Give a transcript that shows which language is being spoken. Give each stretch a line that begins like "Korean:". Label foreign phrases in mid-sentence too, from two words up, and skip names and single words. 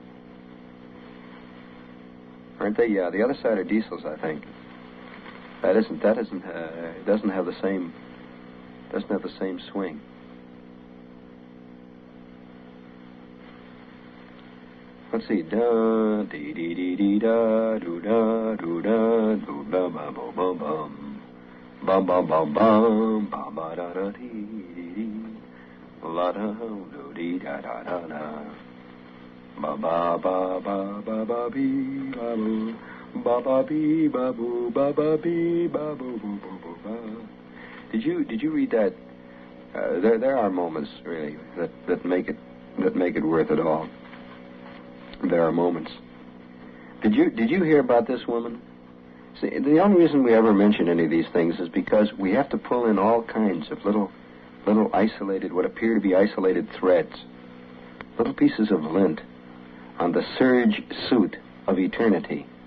English: Aren't they? Yeah, the other side are diesels, I think. Doesn't have the same swing. Let's see. Da dee dee dee dee da do da do da do da bum bum bum bum bum bum bum bum ba da da dee dee dee la da do dee da da da da ba ba ba ba ba ba bee ba boo ba ba bee ba boo ba ba bee ba boo boo boo boo ba. Did you read that? There are moments really that make it worth it all. There are moments. Did you hear about this woman? See, the only reason we ever mention any of these things is because we have to pull in all kinds of little isolated, what appear to be isolated threads, little pieces of lint on the serge suit of eternity.